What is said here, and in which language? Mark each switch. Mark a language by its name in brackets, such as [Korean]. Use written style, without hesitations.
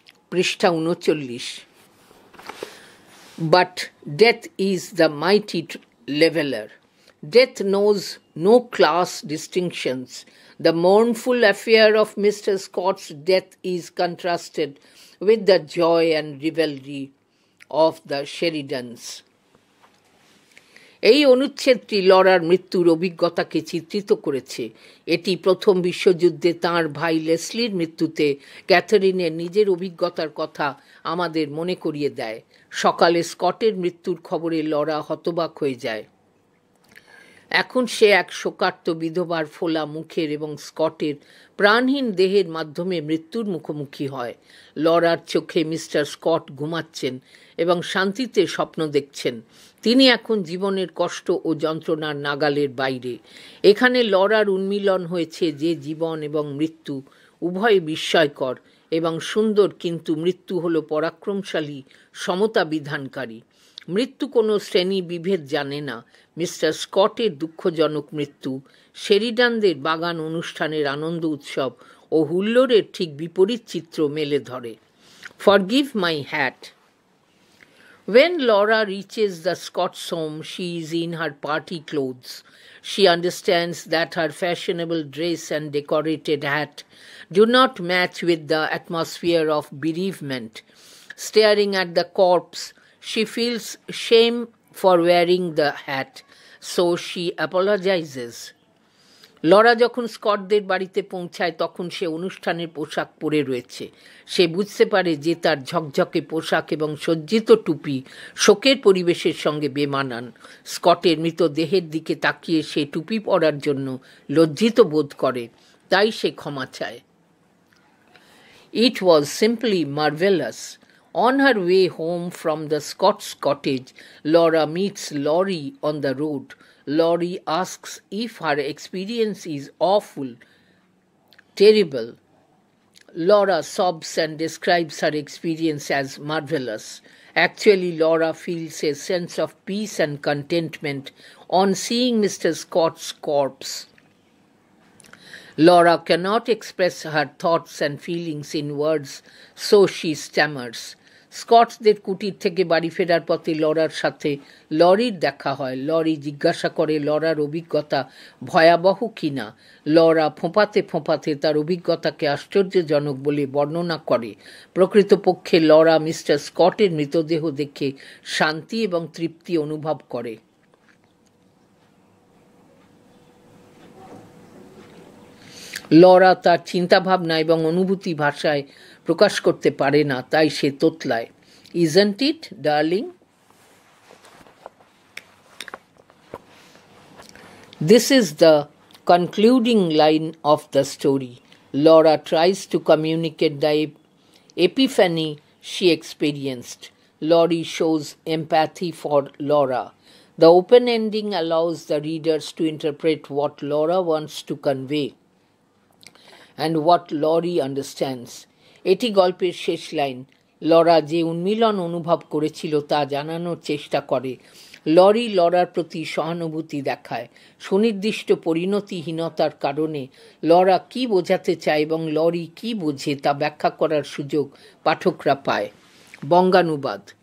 [Bangla] পৃষ্ঠা [English] 39. But death is the mighty leveler. Death knows no class distinctions. The mournful affair of Mr. Scott's death is contrasted with the joy and revelry of the Sheridans. [Bangla] এই অনুচ্ছেদটি Lawler মৃত্যুর অভিজ্ঞতাকে চিত্রিত করেছে। এটি প্রথম বিশ্বযুদ্ধে তাঁর ভাই লেসলির মৃত্যুতে ক্যাথারিনের নিজের অভিজ্ঞতার কথা আমাদের মনে করিয়ে দেয়। সকালে স্কটের মৃত্যুর খবরে লরা হতবাক হয়ে যায়। এখন সে এক শোকার্ত বিধবার ফোলা মুখের এবং স্কটের প্রাণহীন দেহের মাধ্যমে মৃত্যুর মুখোমুখি হয়। লরার চোখে মিস্টার স্কট ঘুমাচ্ছেন এবং শান্তিতে স্বপ্ন দেখছেন। তিনি এখন জীবনের কষ্ট ও যন্ত্রণার নাগালের বাইরে। এখানে লরার উন্মিলন হয়েছে যে জীবন এবং মৃত্যু উভয় বিস্ময়কর এবং সুন্দর, কিন্তু মৃত্যু হল পরাক্রমশালী, সমতা বিধানকারী। মৃত্যু কোনো শ্রেণী বিভেদ জানে না। মিস্টার স্কটের দুঃখজনক মৃত্যু শেরিডানদের বাগান অনুষ্ঠানের আনন্দ উৎসব ও হুল্লোড়ের ঠিক বিপরীত চিত্র মেলে ধরে। [English] Forgive my hat. When Laura reaches the Scots' home, she is in her party clothes. She understands that her fashionable dress and decorated hat do not match with the atmosphere of bereavement. Staring at the corpse, she feels shame for wearing the hat, so she apologizes. [Bangla] Laura যখন স্কটদের বাড়িতে পৌঁছায় তখন সে অনুষ্ঠানের পোশাক পরে রয়েছে। সে বুঝতে পারে যে তার ঝকঝকে পোশাক এবং সজ্জিত টুপি শোকের পরিবেশের সঙ্গে বেমানান। স্কটের মৃতদেহের দিকে তাকিয়ে সে টুপি পরার জন্য লজ্জিত বোধ করে, তাই সে ক্ষমা চায়। [English] It was simply marvelous. On her way home from the Scots' cottage, Laura meets Laurie on the road. Laurie asks if her experience is awful, terrible. Laura sobs and describes her experience as marvelous. Actually, Laura feels a sense of peace and contentment on seeing Mr. Scott's corpse. Laura cannot express her thoughts and feelings in words, so she stammers. [Bangla] স্কটসদের কুটির থেকে বাড়ি ফেরার পথে Lawler সাথে লরির দেখা হয়। Lorry জিজ্ঞাসা করে লরার অভিজ্ঞতা ভয়াবহ কিনা। লরা ফোঁপাতে ফোঁপাতে তার অভিজ্ঞতাকে আশ্চর্যজনক বলে বর্ণনা করে। প্রকৃতপক্ষে লরা মিস্টার স্কটের মৃতদেহ দেখে শান্তি এবং তৃপ্তি অনুভব করে। লরা তার চিন্তাভাবনা এবং অনুভূতি ভাষায় প্রকাশ করতে পারে না, তাই সে তোতলায়। [English] Isn't it, darling? This is the concluding line of the story. Laura tries to communicate the epiphany she experienced. Laurie shows empathy for Laura. The open ending allows the readers to interpret what Laura wants to convey and what Laurie understands. [Bangla] এটি গল্পের শেষ line. Laura যে উন্মিলন অনুভব করেছিল তা জানানোর চেষ্টা করে। লরি লরার প্রতি সহানুভূতি দেখায়। সুনির্দিষ্ট পরিণতিহীনতার কারণে লরা কি বোঝাতে চায় এবং লরি কি বোঝে তা ব্যাখ্যা করার সুযোগ পাঠকরা পায়। বঙ্গানুবাদ।